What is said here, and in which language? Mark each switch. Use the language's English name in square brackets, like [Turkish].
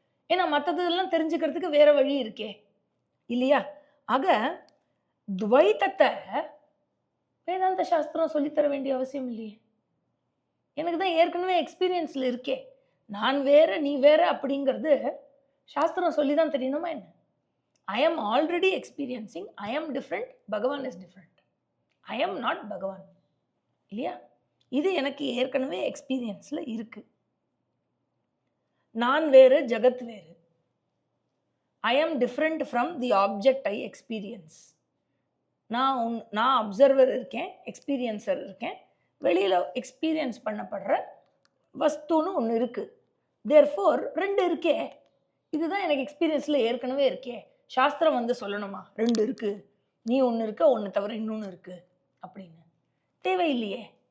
[Tamil] ஏன்னா மற்றதெல்லாம் தெரிஞ்சுக்கிறதுக்கு வேற வழி இருக்கே இல்லையா? ஆக துவைத்தத்தை வேதாந்த சாஸ்திரம் சொல்லித்தர வேண்டிய அவசியம் இல்லையே. எனக்கு தான் ஏற்கனவே எக்ஸ்பீரியன்ஸில் இருக்கே. நான் வேற நீ வேற அப்படிங்கிறது சாஸ்திரம் சொல்லி தான் தெரியணுமா என்ன? [English] I am already experiencing, I am different, Bhagavan is different. I am not Bhagavan. [Tamil] இல்லையா? இது எனக்கு ஏற்கனவே எக்ஸ்பீரியன்ஸில் இருக்கு. நான் வேறு ஜகத் வேறு. [English] I am different from the object I experience. [Tamil] நான் அப்சர்வர் இருக்கேன், எக்ஸ்பீரியன்சர் இருக்கேன். வெளியில் எக்ஸ்பீரியன்ஸ் பண்ணப்படுற வஸ்துன்னு ஒன்று இருக்குது. தேர்ஃபோர் ரெண்டு இருக்கே. இதுதான் எனக்கு எக்ஸ்பீரியன்ஸில் ஏற்கனவே இருக்கே. சாஸ்திரம் வந்து சொல்லணுமா ரெண்டு இருக்குது, நீ ஒன்று இருக்க, ஒன்று தவிர இன்னொன்று இருக்குது அப்படின்னு? தேவையில்லையே.